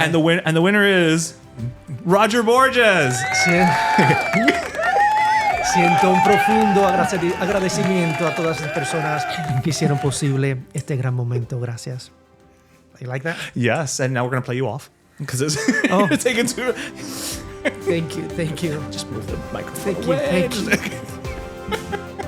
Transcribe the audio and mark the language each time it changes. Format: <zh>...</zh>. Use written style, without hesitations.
<en>And the winner is Roger Borges.</en> <es>Siento un profundo agradecimiento a todas las personas que hicieron posible este gran momento. Gracias.</es> <en>You like that? Yes, and now we're gonna play you off because it's taken too. Thank you. Just move the microphone. Thank you.</en>